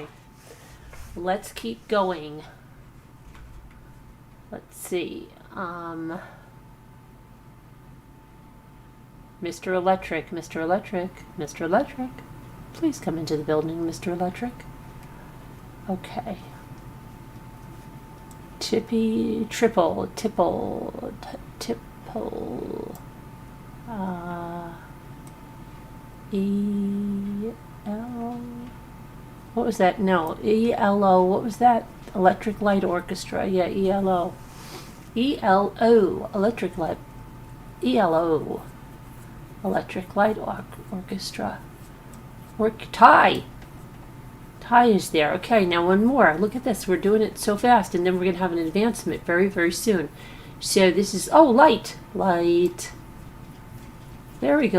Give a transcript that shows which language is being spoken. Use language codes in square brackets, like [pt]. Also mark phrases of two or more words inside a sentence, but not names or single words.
[en] Let's keep going. Let's see. Mr. Electric, Mr. Electric, Mr. Electric. Please come into the building, Mr. Electric. Okay. Tippy, triple, tipple, tipple. E-L. What was that? No, E-L-O. What was that? Electric Light Orchestra. Yeah, E-L-O. E-L-O. Electric Light. E-L-O. Electric Light Orchestra. Tie. Tie is there. Okay, now one more. Look at this. We're doing it so fast, and then we're going to have an advancement very, very soon. So this is, oh, light. Light. There we go.